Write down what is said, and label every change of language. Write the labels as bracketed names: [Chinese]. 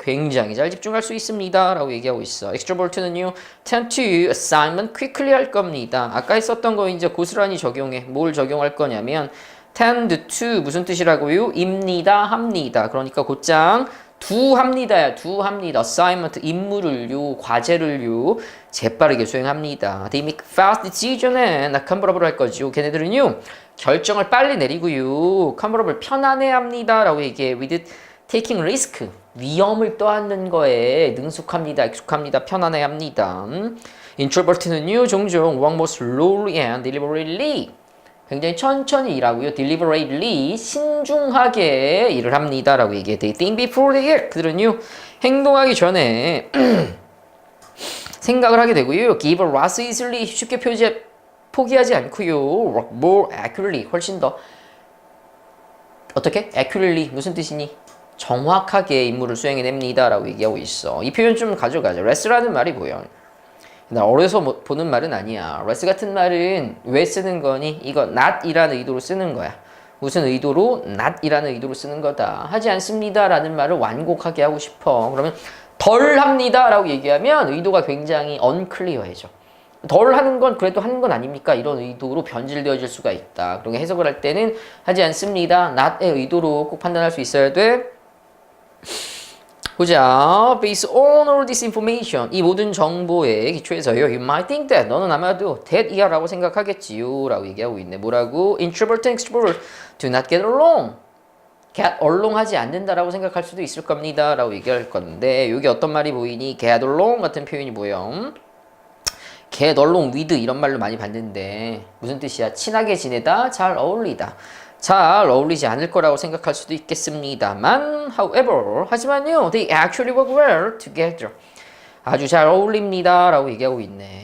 [Korean] 굉장히 잘 집중할 수 있습니다. 라고 얘기하고 있어. extrovert는요. [English] tend to assignment quickly [Korean] 할 겁니다. 아까 했었던 거 이제 고스란히 적용해. 뭘 적용할 거냐면 tend to 무슨 뜻이라고요? 입니다. 합니다. 그러니까 곧장 두 합니다야. assignment 임무를요, 과제를요 재빠르게 수행합니다. [English] They make fast decision and comfortable [Korean] 할 거죠. 걔네들은요 결정을 빨리 내리고요, comfortable 편안해합니다. 라고 얘기해. [English] with taking risk [Korean] 위험을 떠안는 거에 능숙합니다, 익숙합니다, 편안해합니다. [English] introvert는요 [Korean] 종종 [English] work more slowly and deliberately [Korean] 굉장히 천천히 일하고요. deliberately, 신중하게 일을 합니다. 라고 얘기해. [English] They think before they act. [Korean] 그들은요, 행동하기 전에 생각을 하게 되고요. [English] give up less easily, [Korean] 쉽게 포기하지 않고요. [English] work more accurately, [Korean] 훨씬 더 어떻게? accurately, 무슨 뜻이니? 정확하게 임무를 수행해냅니다. 라고 얘기하고 있어. 이 표현 좀 가져가자. less라는 말이 뭐야? 나 어려서 보는 말은 아니야. less 같은 말은 왜 쓰는 거니? 이거 not이라는 의도로 쓰는 거야. 무슨 의도로? not이라는 의도로 쓰는 거다. 하지 않습니다 라는 말을 완곡하게 하고 싶어. 그러면 덜 합니다 라고 얘기하면 의도가 굉장히 unclear해져. 덜 하는 건 그래도 하는 건 아닙니까? 이런 의도로 변질되어질 수가 있다. 그러니까 해석을 할 때는 하지 않습니다. not의 의도로 꼭 판단할 수 있어야 돼. 보자. [English] Based on all this information. [Korean] 이 모든 정보에 기초해서요. [English] You might think that. [Korean] 너는 아마도 that 이야 라고 생각하겠지요. 라고 얘기하고 있네. 뭐라고? [English] Introvert and extrovert do not get along. [Korean] get along 하지 않는다라고 생각할 수도 있을 겁니다. 라고 얘기할 건데 여기 어떤 말이 보이니? get along 같은 표현이 보여. get along with 이런 말로 많이 봤는데 무슨 뜻이야? 친하게 지내다, 잘 어울리다. 잘 어울리지 않을 거라고 생각할 수도 있겠습니다만 however 하지만요 [English] they actually work well together [Korean] 아주 잘 어울립니다 라고 얘기하고 있네.